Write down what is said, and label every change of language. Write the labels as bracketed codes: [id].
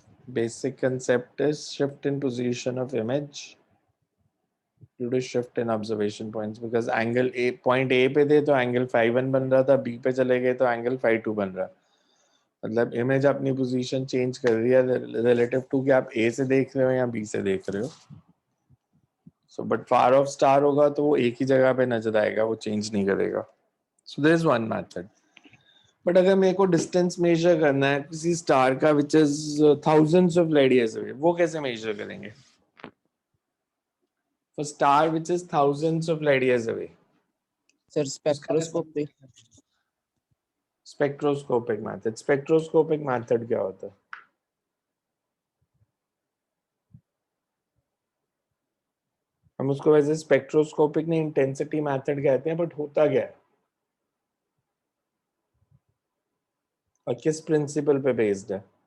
[en] Basic concept is shift in position of image due to shift in observation points, because angle A, point A [hi] पे थे तो [en] angle phi 1 [hi] बन रहा था, B पे चले गए तो [en] angle phi 2 [hi] बन रहा. मतलब इमेज अपनी पोजीशन चेंज कर रही है रिलेटिव टू कि आप A से देख रहे हो या B से देख रहे हो. So but far of star होगा तो वो एक ही जगह पे नजर आएगा, वो चेंज नहीं करेगा. [en] So there is one method. [hi] But अगर मेरे को डिस्टेंस मेजर करना है किसी स्टार का [en] which is thousands of light years away, [hi] वो कैसे मेजर करेंगे? [en] For star which is thousands of light years away. Sir spectroscopy. Spectroscopic method. [hi] Spectroscopic method क्या होता है? हम उसको वैसे स्पेक्ट्रोस्कोपिक नहीं इंटेंसिटी मेथड कहते हैं, बट होता क्या है और किस प्रिंसिपल पे बेस्ड है?